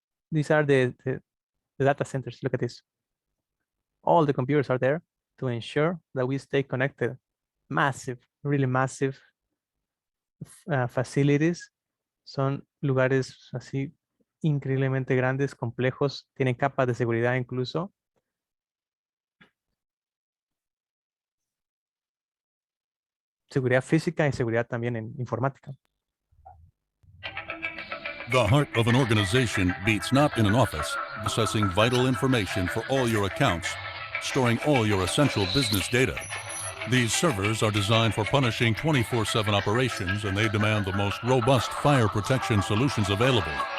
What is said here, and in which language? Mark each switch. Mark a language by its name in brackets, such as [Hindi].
[English] These are the data centers. Look at this. All the computers are there to ensure that we stay connected. Massive, really massive facilities. [Spanish] Son lugares así increíblemente grandes, complejos, tienen capas de seguridad incluso. Seguridad física y seguridad también en informática. [English] The heart of an organization beats not in an office, processing vital information for all your accounts, storing all your essential business data. These servers are designed for punishing 24/7 operations, and they demand the most robust fire protection solutions available.